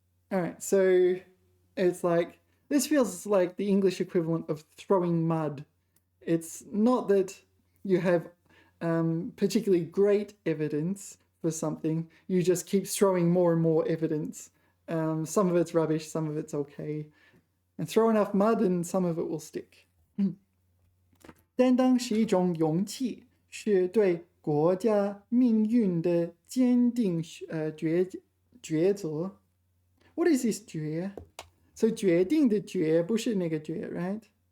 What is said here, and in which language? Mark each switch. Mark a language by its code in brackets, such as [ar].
[en] Alright, so it's like, this feels like the English equivalent of throwing mud. It's not that you have particularly great evidence for something, you just keep throwing more and more evidence. Some of it's rubbish, some of it's okay. And throw enough mud and some of it will stick. [zh] 担当是一种勇气，是对国家命运的坚定抉择。 [en] What is this 决 ？So [zh] 决定的决不是那个决 [en] ，right？